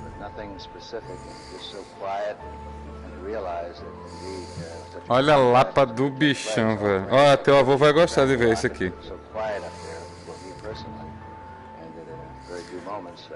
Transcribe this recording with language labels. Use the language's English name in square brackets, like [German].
[English] Nothing specific, just so quiet and realize that indeed such a [Portuguese] Olha a lapa do bichão, velho. Ó, teu avô vai gostar de ver isso aqui. [English] so quiet up there for me personally, and at a very few moments